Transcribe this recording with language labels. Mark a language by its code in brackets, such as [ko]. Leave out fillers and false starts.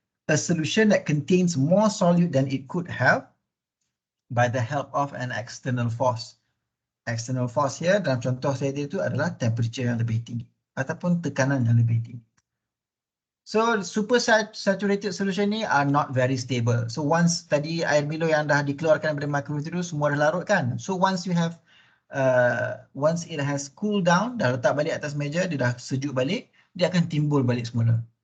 [en] A solution that contains more solute than it could have by the help of an external force. [ms] External force here dalam contoh saya itu adalah temperature yang lebih tinggi ataupun tekanan yang lebih tinggi. [en] So supersaturated solution ni are not very stable. [ms] So once tadi air Milo yang dah dikeluarkan dari microwave itu semua dah larut kan. [en] So once you have once it has cooled down, [ms] dah letak balik atas meja, dia dah sejuk balik, dia akan timbul balik semula.